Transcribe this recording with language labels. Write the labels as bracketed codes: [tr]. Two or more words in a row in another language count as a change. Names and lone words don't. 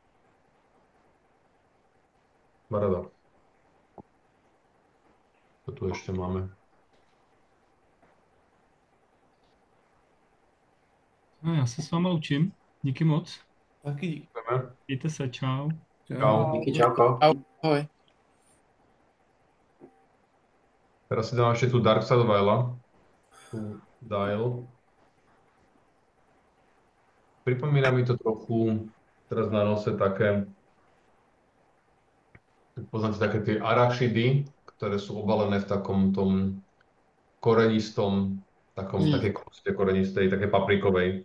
[sk] Paráda. Čo tu ešte máme? No, [cs] já se s váma učím. Díky moc. Taky díky. Mějte se, čau. Čau. Díky, čauko. Ahoj. [sk] Teraz si dám ešte tú Dark Side of Isla. Tu dial. Pripomína mi to trochu teraz na nose také, poznáte také tie arašidy, ktoré sú obalené v takom tom korenistom, také koste korenistej, také paprikovej.